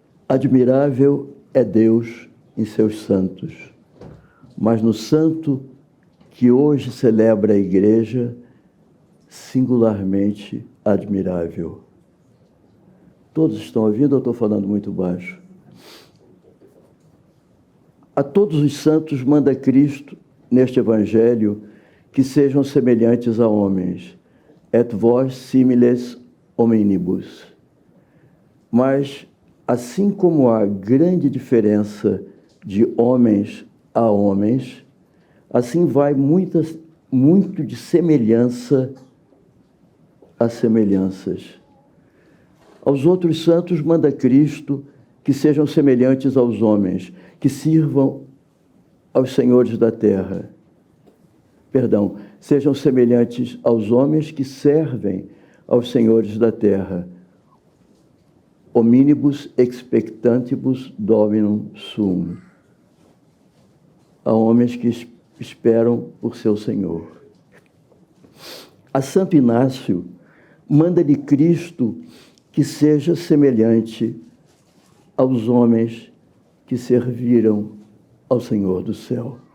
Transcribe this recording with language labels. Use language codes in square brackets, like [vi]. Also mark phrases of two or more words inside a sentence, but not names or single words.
[pt] Admirável é Deus em seus santos, mas no santo que hoje celebra a Igreja, singularmente admirável. Todos estão ouvindo ou estou falando muito baixo? A todos os santos manda Cristo, neste Evangelho, que sejam semelhantes a homens, [la] et vos similes hominibus. [pt] Mas, assim como há grande diferença de homens a homens, assim vai muito de semelhança a semelhanças. Aos outros santos manda Cristo que sejam semelhantes aos homens, que sirvam aos senhores da terra. Perdão, sejam semelhantes aos homens que servem aos senhores da terra. [la] Hominibus expectantibus dominum sum. [pt] A homens que esperam por seu Senhor. A Santo Inácio manda-lhe Cristo que seja semelhante aos homens que serviram ao Senhor do céu.